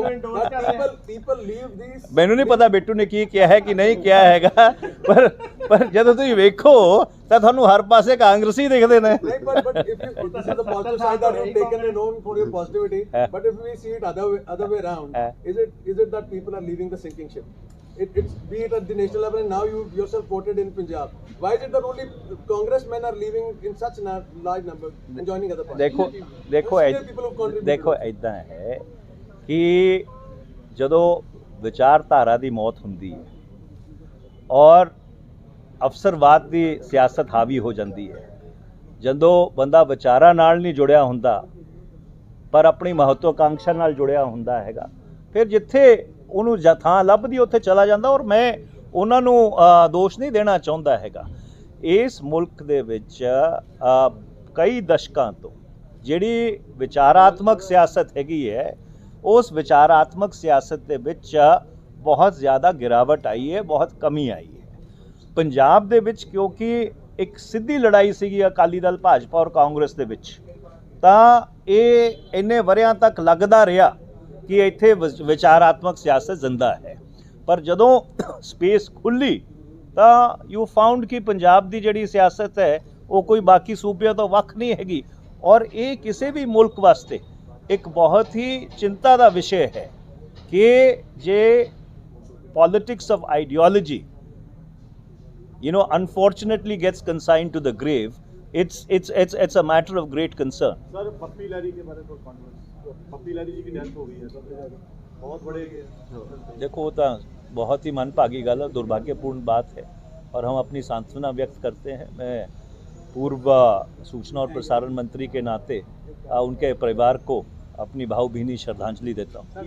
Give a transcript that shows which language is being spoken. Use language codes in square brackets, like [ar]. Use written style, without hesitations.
[pa] ਮੈਨੂੰ ਨਹੀਂ ਪਤਾ ਬੇਟੂ ਨੇ ਕੀ ਕਿਹਾ ਹੈ ਕਿ ਨਹੀਂ ਕਿਹਾ ਹੈਗਾ, ਪਰ ਜਦੋਂ ਤੁਸੀਂ ਵੇਖੋ ਤਾਂ ਤੁਹਾਨੂੰ ਹਰ ਪਾਸੇ ਕਾਂਗਰਸੀ ਦਿਖਦੇ ਨੇ। [en] It's be it at the national level, and now you yourself voted in Punjab. Why is it that only congressmen are leaving in such large number and joining other parties? [pa] देखो ਇੱਦਾਂ ਹੈ ਕਿ ਜਦੋਂ ਵਿਚਾਰਧਾਰਾ ਦੀ ਮੌਤ ਹੁੰਦੀ ਹੈ ਔਰ ਅਫਸਰਵਾਦ ਦੀ ਸਿਆਸਤ ਹਾਵੀ ਹੋ ਜਾਂਦੀ ਹੈ, ਜਦੋਂ ਬੰਦਾ ਵਿਚਾਰਾਂ ਨਾਲ ਨਹੀਂ ਜੁੜਿਆ ਹੁੰਦਾ ਪਰ ਆਪਣੀ ਮਹੱਤਵਾਕਾਂਖਿਆ ਨਾਲ ਜੁੜਿਆ ਹੁੰਦਾ ਹੈਗਾ, ਫਿਰ ਜਿੱਥੇ ਉਹਨੂੰ ਥਾਂ ਲੱਭਦੀ ਉੱਥੇ ਚਲਾ ਜਾਂਦਾ। ਔਰ ਮੈਂ ਉਹਨਾਂ ਨੂੰ ਦੋਸ਼ ਨਹੀਂ ਦੇਣਾ ਚਾਹੁੰਦਾ ਹੈਗਾ। ਇਸ ਮੁਲਕ ਦੇ ਵਿੱਚ ਕਈ ਦਸ਼ਕਾਂ ਤੋਂ ਜਿਹੜੀ ਵਿਚਾਰਾਤਮਕ ਸਿਆਸਤ ਹੈਗੀ ਹੈ, ਉਸ ਵਿਚਾਰਾਤਮਕ ਸਿਆਸਤ ਦੇ ਵਿੱਚ [hi] बहुत ज़्यादा गिरावट आई है, बहुत कमी आई है। [pa] पंजाब ਦੇ ਵਿੱਚ ਕਿਉਂਕਿ ਇੱਕ ਸਿੱਧੀ ਲੜਾਈ ਸੀਗੀ ਅਕਾਲੀ ਦਲ ਭਾਜਪਾ ਔਰ ਕਾਂਗਰਸ ਦੇ ਵਿੱਚ, ਤਾਂ ਇਹ ਇੰਨੇ ਵਰਿਆਂ ਤੱਕ ਲੱਗਦਾ ਰਿਹਾ ਕਿ ਇੱਥੇ ਵਿਚਾਰਾਤਮਕ ਸਿਆਸਤ ਜ਼ਿੰਦਾ ਹੈ। ਪਰ ਜਦੋਂ ਸਪੇਸ ਖੁੱਲੀ ਤਾਂ ਯੂ ਫਾਊਂਡ ਕਿ ਪੰਜਾਬ ਦੀ ਜਿਹੜੀ ਸਿਆਸਤ ਹੈ ਉਹ ਕੋਈ ਬਾਕੀ ਸੂਬਿਆਂ ਤੋਂ ਵੱਖ ਨਹੀਂ ਹੈਗੀ, ਔਰ ਇਹ ਕਿਸੇ ਵੀ ਮੁਲਕ ਵਾਸਤੇ ਇੱਕ ਬਹੁਤ ਹੀ ਚਿੰਤਾ ਦਾ ਵਿਸ਼ੇ ਹੈ ਕਿ ਜੇ [en] Politics of ideology unfortunately gets consigned to the grave, it's a matter of great concern. [hi] Sir पप्पी लहरी के बारे में कॉन्फ्रेंस, पप्पी लहरी जी की डेथ हो गई है, सब बहुत बड़े देखो वो तो बहुत ही मनभागी गल है, दुर्भाग्यपूर्ण बात है, और हम अपनी सांत्वना व्यक्त करते हैं। मैं पूर्व सूचना और प्रसारण मंत्री के नाते उनके परिवार को अपनी भावभीनी श्रद्धांजलि देता हूँ।